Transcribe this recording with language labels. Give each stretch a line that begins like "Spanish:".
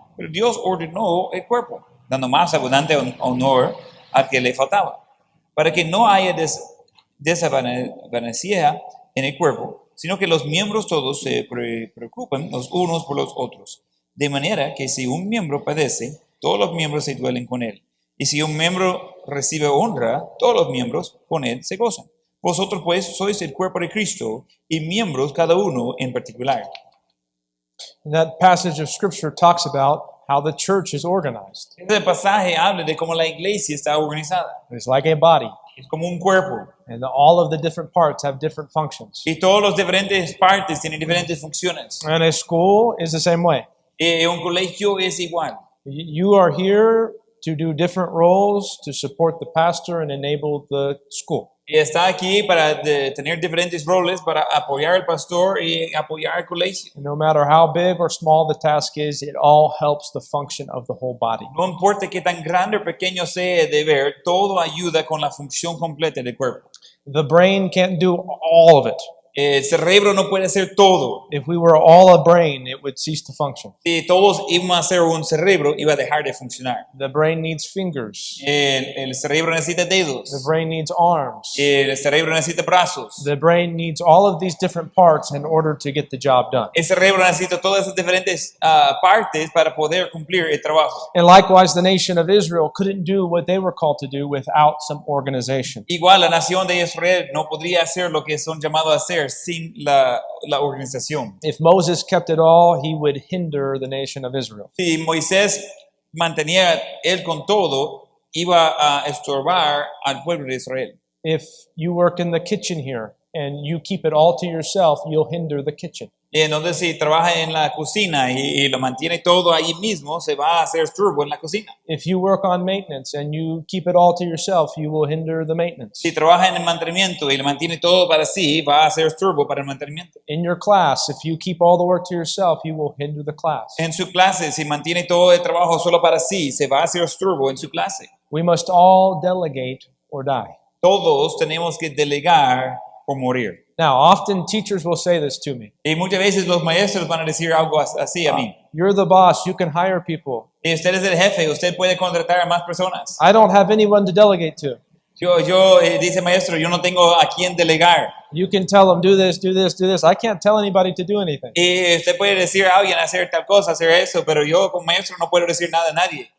Spanish: Pero Dios ordenó el cuerpo, dando más abundante honor al que le faltaba, para que no haya desavenencia en el cuerpo, sino que los miembros todos se preocupen los unos por los otros. De manera que si un miembro padece, todos los miembros se duelen con él. Y si un miembro recibe honra, todos los miembros con él se gozan. Vosotros pues sois el cuerpo de Cristo y miembros cada uno en particular.
English: And that passage of scripture talks about how the church is organized.
Spanish: Este pasaje habla de cómo la iglesia está organizada.
English: It's like a body,
Spanish: Es como un cuerpo.
English: and all of the different parts have different functions.
Spanish: Y todos los diferentes partes tienen diferentes funciones.
English: And a school is the same way.
Spanish: Y un colegio es igual.
English: You are here to do different roles to support the pastor and enable the school.
Spanish: Y está aquí para tener diferentes roles para apoyar al pastor y apoyar al colegio.
English: No matter how big or small the task is, it all helps the function of the whole body.
Spanish: No importa qué tan grande o pequeño sea el deber, todo ayuda con la función completa del cuerpo.
English: The brain can't do all of it.
Spanish: El cerebro no puede hacer todo.
English: If we were all a brain, it would cease to function.
Spanish: Si todos íbamos a ser un cerebro, iba a dejar de funcionar.
English: The brain needs fingers.
Spanish: El cerebro necesita dedos.
English: The brain needs arms.
Spanish: El cerebro necesita brazos.
English: The brain needs all of these different parts in order to get the job done.
Spanish: El cerebro necesita todas esas diferentes partes para poder cumplir el trabajo.
English: And likewise, the nation of Israel couldn't do what they were called to do without some organization.
Spanish: Igual la nación de Israel no podría hacer lo que son llamados a hacer sin la organización.
English: If Moses kept it all, he would hinder the nation of Israel.
Spanish: Si Moisés mantenía él con todo, iba a estorbar al pueblo de Israel.
English: If you work in the kitchen here and you keep it all to yourself, you'll hinder the kitchen.
Spanish: Y entonces si trabaja en la cocina y lo mantiene todo ahí mismo, se va a hacer turbo en la cocina.
English: If you work on maintenance and you keep it all to yourself, you will hinder the maintenance.
Spanish: Si trabaja en el mantenimiento y lo mantiene todo para sí, va a hacer turbo para el mantenimiento.
English: In your class, if you keep all the work to yourself, you will hinder the class.
Spanish: En su clase, si mantiene todo el trabajo solo para sí, se va a hacer turbo en su clase.
English: We must all delegate or die.
Spanish: Todos tenemos que delegar o morir.
English: Now, often teachers will say this to me.
Spanish: Y muchas veces los maestros van a decir algo así a mí.
English: You're the boss, you can hire people.
Spanish: Y usted es el jefe, usted puede contratar a más personas.
English: I don't have anyone to delegate to.
Spanish: Dice maestro, yo no tengo a quién delegar.
English: You can tell them, do this, do this, do this. I can't tell anybody to do anything.
Spanish: Y usted puede decir a alguien hacer tal cosa, hacer eso, pero yo como maestro no puedo decir nada a nadie.